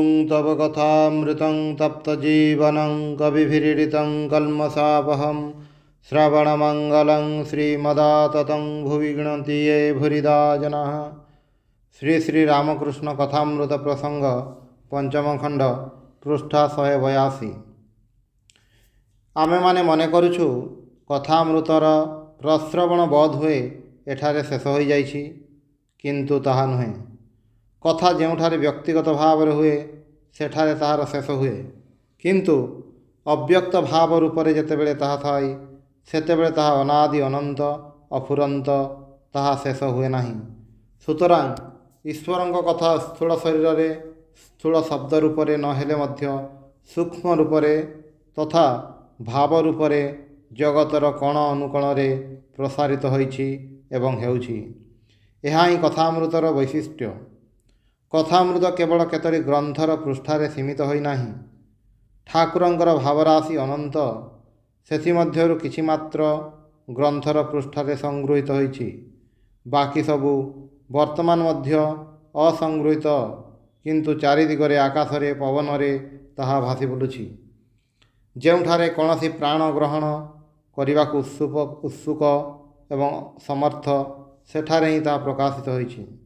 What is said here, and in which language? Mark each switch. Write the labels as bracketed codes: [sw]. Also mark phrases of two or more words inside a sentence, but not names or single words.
[sa] तव कथामृतं तप्तजीवनं कविभिरीडितं कल्मषापहं श्रवणमङ्गलं श्रीमदाततं भुवि गृह्णन्ति ये भूरिदा जनाः। [or] ଶ୍ରୀ ଶ୍ରୀ ରାମକୃଷ୍ଣ କଥାମୃତ ପ୍ରସଙ୍ଗ ପଞ୍ଚମ ଖଣ୍ଡ ପୃଷ୍ଠା 182। ଆମେ ମାନେ ମନେ କରୁଛୁ କଥାମୃତର ପ୍ରଶ୍ରବଣ ବୋଧ ହୁଏ ଏଠାରେ ଶେଷ ହୋ ଯାଇଛି, କିନ୍ତୁ ତାହା ନୁହେଁ। କଥା ଯେଉଁଠାରେ ବ୍ୟକ୍ତିଗତ ଭାବ ହୁଏ ସେଠାରେ ତାହାର ଶେଷ ହୁଏ, କିନ୍ତୁ ଅବ୍ୟକ୍ତ ଭାବ ରୂପରେ ଯେତେବେଳେ ତାହା ଥାଏ ସେତେବେଳେ ତାହା ଅନାଦି ଅନନ୍ତ ଅଫୁରନ୍ତ, ତାହା ଶେଷ ହୁଏ ନାହିଁ। ସୁତରାଂ ଈଶ୍ୱରଙ୍କ କଥା ସ୍ଥୂଳ ଶରୀର ରେ ସ୍ଥୂଳ ଶବ୍ଦ ରୂପରେ ନ ହେଲେ ମଧ୍ୟ ସୂକ୍ଷ୍ମ ରୂପରେ ତଥା ଭାବ ରୂପରେ ଜଗତର କଣ ଅନୁକଣ ରେ ପ୍ରସାରିତ ହୋଇଛି ଏବଂ ହେଉଛି। ଏହା ହିଁ କଥାମୃତର ବୈଶିଷ୍ଟ୍ୟ। କଥାମୃତ କେବଳ କେତୋଟି ଗ୍ରନ୍ଥର ପୃଷ୍ଠାରେ ସୀମିତ ହୋଇ ନାହିଁ। ଠାକୁରଙ୍କର ଭାବରାଶି ଅନନ୍ତ, ସେଥିମଧ୍ୟରୁ କିଛି ମାତ୍ର ଗ୍ରନ୍ଥର ପୃଷ୍ଠାରେ ସଂଗୃହୀତ ହୋଇଛି। ବାକି ସବୁ ବର୍ତ୍ତମାନ ମଧ୍ୟ ଅସଂଗୃହୀତ, କିନ୍ତୁ ଚାରିଦିଗରେ ଆକାଶରେ ପବନରେ ତାହା ଭାସି ବୁଲୁଛି। ଯେଉଁଠାରେ କୌନସି ପ୍ରାଣ ଗ୍ରହଣ କରନେ ଉତ୍ସୁକ ଏବଂ ସମର୍ଥ ସେଠାରେ ହିଁ ତାହା ପ୍ରକାଶିତ ହୋଇଛି।